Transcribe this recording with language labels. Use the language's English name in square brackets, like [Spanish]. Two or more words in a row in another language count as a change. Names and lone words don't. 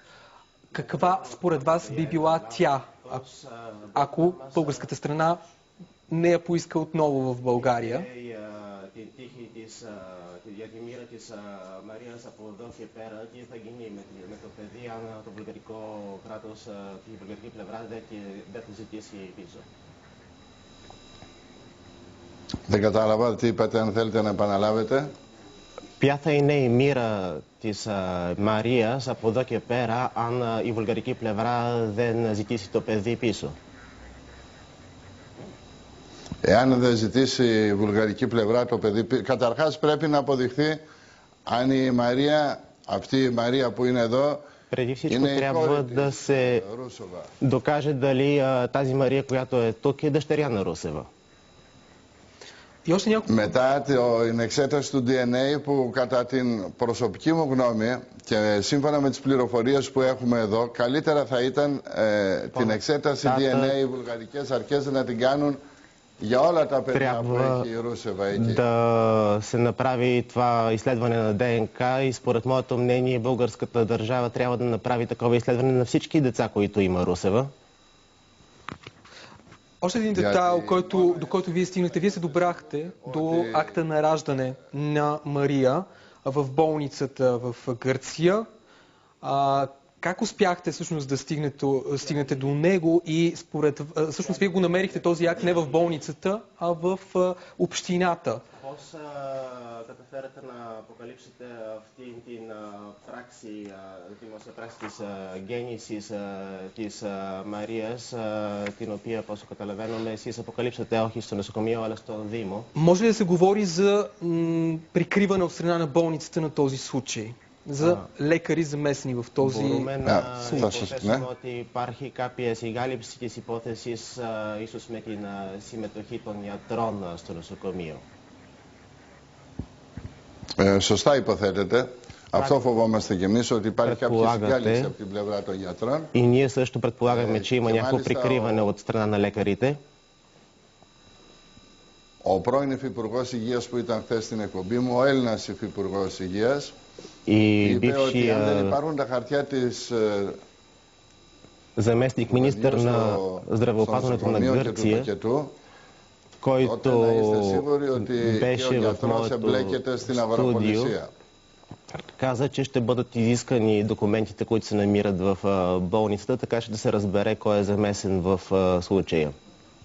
[Bulgarian] Каква според вас би била тя, ако българската страна не я поиска отново в България? [Greek] Για τη μοίρα της Μαρίας από εδώ και πέρα, τι θα γίνει με το παιδί αν το βουλγαρικό κράτος, η βουλγαρική πλευρά δεν θα ζητήσει πίσω? Δεν κατάλαβα τι είπατε, αν θέλετε να επαναλάβετε. Ποια θα είναι η μοίρα της Μαρίας από εδώ και πέρα αν η βουλγαρική πλευρά δεν ζητήσει το παιδί πίσω? Εάν δεν ζητήσει η βουλγαρική πλευρά το παιδί, καταρχάς πρέπει να αποδειχθεί αν η Μαρία, αυτή η Μαρία που είναι εδώ, [Bulgarian] преди всичко трябва да се докаже дали тази Мария, която е тук, е дъщеря на Русева. [Greek] Μετά την εξέταση του DNA που κατά την προσωπική μου γνώμη και σύμφωνα με τις πληροφορίες που έχουμε εδώ, καλύτερα θα ήταν την εξέταση DNA οι βουλγαρικές αρχές να την κάνουν για όλα τα παιδιά που έχει η Ρούσεβα εκεί. [Bulgarian] Да се направи това изследване на ДНК и според моето мнение българската държава трябва да направи такова изследване на всички деца, които има Русева. Още един детайл, до който вие стигнахте. Вие се добрахте до акта на раждане на Мария в болницата в Гърция. Как успяхте всъщност да стигнете до него и всъщност вие го намерихте този акт не в болницата, а в общината? [Greek] Πώς καταφέρατε να αποκαλύψετε αυτή την πράξη, δημόσια πράξη της γέννησης της Μαρίας, την οποία, όσο καταλαβαίνουμε, εσείς αποκαλύψατε όχι στο νοσοκομείο, αλλά στο Δήμο? [Bulgarian] Може ли да се говори за прикриване от страна на болницата на този случай? За лекари замесени в този случай. [Greek] Μπορούμε να υποθέσουμε ότι υπάρχει κάποια συγκάλυψη της υπόθεσης ίσως με την συμμετοχή των ιατρών στο νοσοκομείο? Σωστά υποθέτεται. Αυτό φοβόμαστε κι εμείς, ότι υπάρχει κάποια συγκάλυψη από την πλευρά των γιατρών. [Bulgarian] И ние също предполагаме, че има някакво прикриване от страна на лекарите. [Greek] Ο πρώην Υφυπουργός Υγείας που ήταν χθες στην εκπομπή μου, ο Έλληνας Υφυπουργός Υγείας, είπε ότι αν δεν υπάρχουν τα χαρτιά της [Bulgarian] заместник министър на здравеопазването на Гърция, който беше в моето студио, каза, че ще бъдат изискани документите, които се намират в болницата, така че да се разбере кой е замесен в случая.